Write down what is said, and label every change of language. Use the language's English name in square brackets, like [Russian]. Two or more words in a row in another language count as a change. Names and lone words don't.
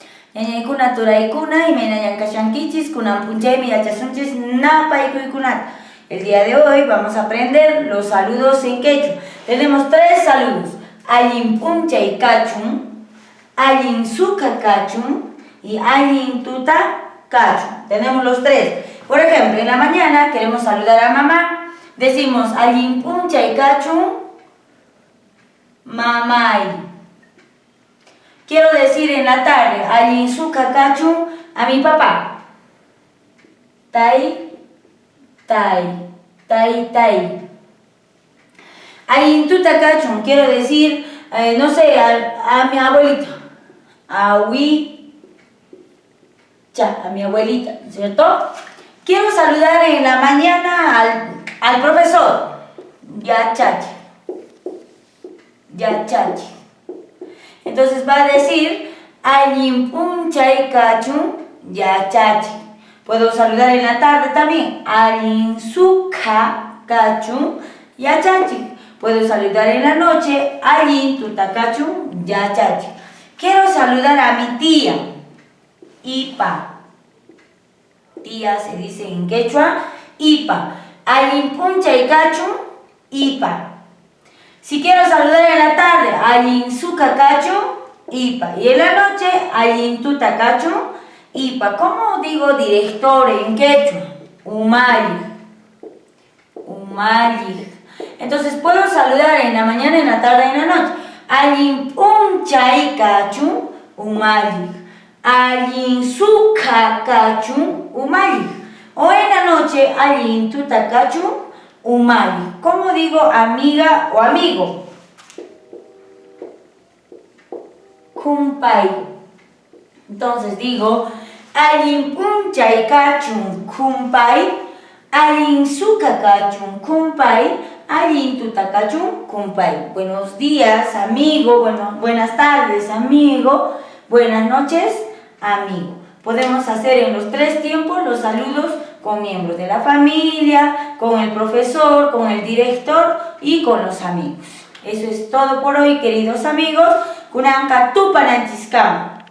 [Quechua] Ñañaykuna turaykuna imaynayan kashankichis kunan punchaymi yachasunchis napaykuykuna. [Spanish] El día de hoy vamos a aprender los saludos en quechua. Tenemos 3 saludos: [Quechua] allin punchay kachun, allin suka kachun y allin tuta kachun. [Spanish] Tenemos los 3. Por ejemplo, en la mañana queremos saludar a mamá, decimos [Quechua] allin punchay kachun, mamay. [Spanish] Quiero decir en la tarde, [Quechua] allin suka kachun, [Spanish] a mi papá. Tai, tai, tai, tai. [Quechua] Allin tuta kachun, [Spanish] quiero decir, no sé, a mi abuelita. A mi abuelita, ¿cierto? Quiero saludar en la mañana al profesor. [Quechua] Yachachi. Yachachi. [Spanish] Entonces va a decir [Quechua] allin punchay kachun yachachi. [Spanish] Puedo saludar en la tarde también. [Quechua] Allin suka kachun yachachi. [Spanish] Puedo saludar en la noche. [Quechua] Allin tuta kachun yachachi. [Spanish] Quiero saludar a mi tía. Ipa. Tía se dice en quechua. [Quechua] Ipa. Allin punchay kachun ipa. [Spanish] Si quiero saludar en la tarde, [Quechua] allin suka kachun, ipa. [Spanish] Y en la noche, [Quechua] allin tuta kachun, ipa. [Spanish] ¿Cómo digo director en quechua? [Quechua] Umayij. Umayij. [Spanish] Entonces puedo saludar en la mañana, en la tarde y en la noche. [Quechua] Allin punchay kachun, umayij. Allin suka kachun, umayij. [Spanish] O en la noche, [Quechua] allin tuta kachun, umayij. [Spanish] ¿Cómo digo amiga o amigo? Kumpay. Entonces digo [Quechua] allin punchay kachun kumpay, allin suka kachun kumpay, allin tuta kachun kumpay. [Spanish] Buenos días, amigo. Buenas tardes, amigo. Buenas noches, amigo. Podemos hacer en los 3 tiempos los saludos con miembros de la familia, con el profesor, con el director y con los amigos. Eso es todo por hoy, queridos amigos. [Quechua] Kunanka tupananchiskama.